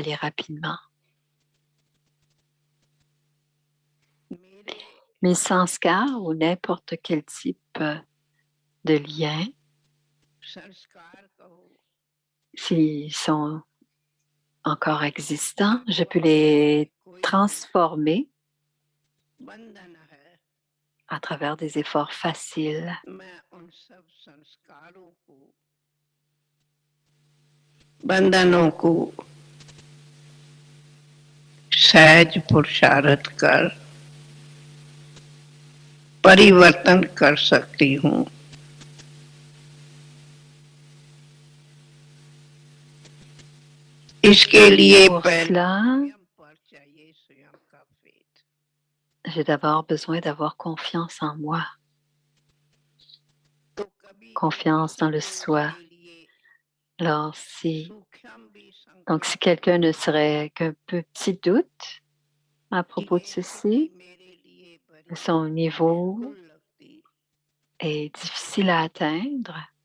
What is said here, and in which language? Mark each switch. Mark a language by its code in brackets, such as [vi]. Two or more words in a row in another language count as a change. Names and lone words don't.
[fr] Mes sanskars ou n'importe quel type de lien, s'ils sont encore existants, je peux les transformer à travers des efforts faciles. [hi] बंधनों को सहज पुरुषार्थ कर परिवर्तन कर सकती हूँ। इसके लिए [fr] Pour cela, j'ai d'abord besoin d'avoir confiance en moi, confiance dans le soi. Alors, si quelqu'un ne serait qu'un petit doute à propos de ceci, son niveau est difficile à atteindre.